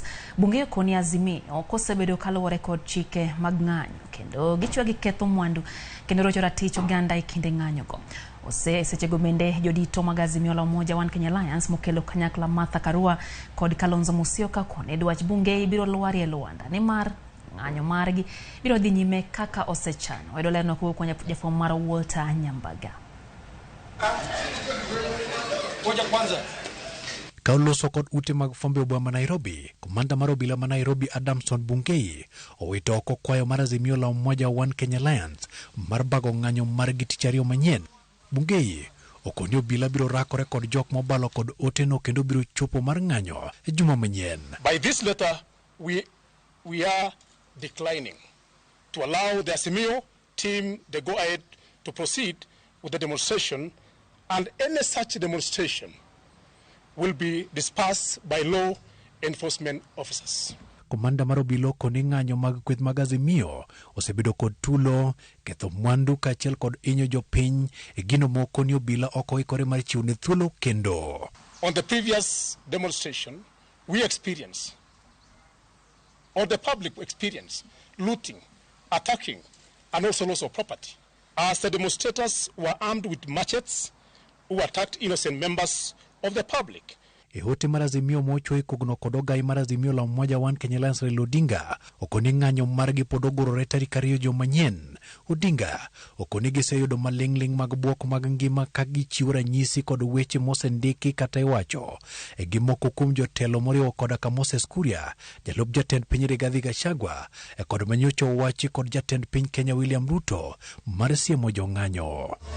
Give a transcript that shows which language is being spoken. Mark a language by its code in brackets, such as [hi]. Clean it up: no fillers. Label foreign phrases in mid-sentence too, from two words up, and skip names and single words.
[luo] Bungei okoni Azimio kosebedo kaluwore kod chike mag ng'anyo kendo gichwa gi ketho mwandu kendo rocho ratich oganda e kinde ng'anyo go. Sechego bende jodito mag Azimio la Umoja One Kenya Alliance mokelo kanyakla Martha Karua kod Kalonzo Musyoka koni dwach Bungei biro lwari e Luanda ni mar ng'anyo margi biro dhi nyime kaka osechano. Wedo lerno kuwa kwenye jafo mara Walter Nyambaga. Kauloso kod ute mag fombe obwa ma Nairobi, komanda mar obila ma Nairobi Adamson Bungei owito oko kwayo mar Azimio la Umoja One Kenya Alliance mar bago ng'anyo mar tich ariyo manyien. Bungei okoni obila biro rakore kod jok mobalo kod oteno kendo biro chopo mar ng'anyo e juma manyien. [en] By this letter, we are declining to allow the Azimio team the go-ahead to proceed with the demonstration, and any such demonstration will be dispersed by law enforcement officers. [luo] komanda mar obila koni ng'anyo mag kweth mag Azimio osebedo kod tulo, ketho mwandu kaachiel kod inyo jopiny e gino moko ni obila ok oikore mar chiwo ne thuolo kendo. [en] On the previous demonstration, we experienced, or the public experienced, looting, attacking, and also loss of property. As the demonstrators were armed with machetes who attacked innocent members of the public. [luo] E hote mar Azimio mochwe kogno kod ogai mar Azimio la Umoja One Kenya Alliance Raila Odinga okoni ng'anyo margi pod ogorore tarik 2 juma manyien. Odinga okoni giseyudo maling'ling mag buok mag ngima ka gichiwo ranyisi kod weche mosendiki kata iwacho e gimoko kuom jotelo moriwo koda Moses Kuria, jalup jatend piny Rigathi Gachagua kod manyocha owachi kod jatend piny Kenya William Ruto mar siemo jong'anyo.